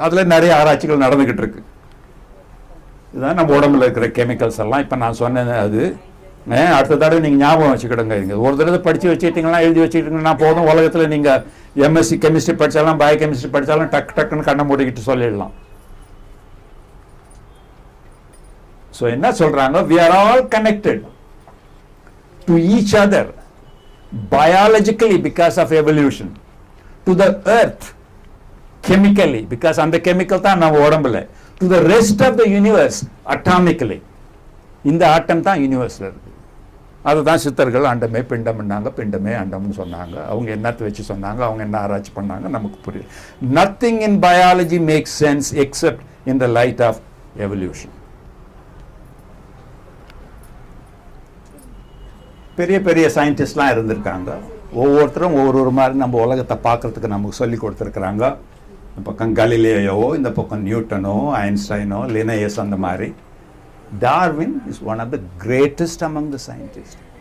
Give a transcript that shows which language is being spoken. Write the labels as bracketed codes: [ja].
[ta] அதுல நிறைய ஆராய்ச்சிகள் நடந்துகிட்டு இருக்கு. இதுதான் நம்ம உடம்புல இருக்கிற கெமிக்கல்ஸ் எல்லாம். இப்போ நான் சொன்னேன் அது. அடுத்த தடவை நீங்கள் ஞாபகம் வச்சுக்கிடுங்க. ஒரு தடவை படித்து வச்சுக்கிட்டீங்கன்னா, எழுதி வச்சுக்கிட்டீங்கன்னா போதும். உலகத்தில் நீங்கள் எம்எஸ்சி கெமிஸ்ட்ரி படித்தாலும் பயோ கெமிஸ்ட்ரி படித்தாலும் டக்குன்னு கண்ணை மூடிக்கிட்டு சொல்லிடலாம். ஸோ என்ன சொல்றாங்க, [en] we are all connected to each other biologically because of evolution, to the earth chemically because [ta] அந்த கெமிக்கல் தான் நம்ம உடம்புல, [en] to the rest of the universe atomically. [ta] இந்த ஆட்டம் தான் யூனிவர்ஸ்ல இருக்கு. அதுதான் சித்தர்கள் அண்டமே பிண்டம்னாங்க, பிண்டமே அண்டம்னு சொன்னாங்க. அவங்க என்னத்தை வச்சு சொன்னாங்க, அவங்க என்ன ஆராய்ச்சி பண்ணாங்க நமக்கு புரியல. [en] Nothing in biology makes sense except in the light of evolution. [ta] பெரிய பெரிய சயின்டிஸ்ட்லாம் இருந்திருக்காங்க. ஒவ்வொருத்தரும் ஒவ்வொரு மாதிரி நம்ம உலகத்தை பார்க்கறதுக்கு நமக்கு சொல்லி கொடுத்துருக்குறாங்க. இந்த பக்கம் கலிலியோவோ, இந்த பக்கம் நியூட்டனோ, ஐன்ஸ்டைனோ, லினேயஸ், அந்த மாதிரி. [en] Darwin is one of the greatest among the scientist.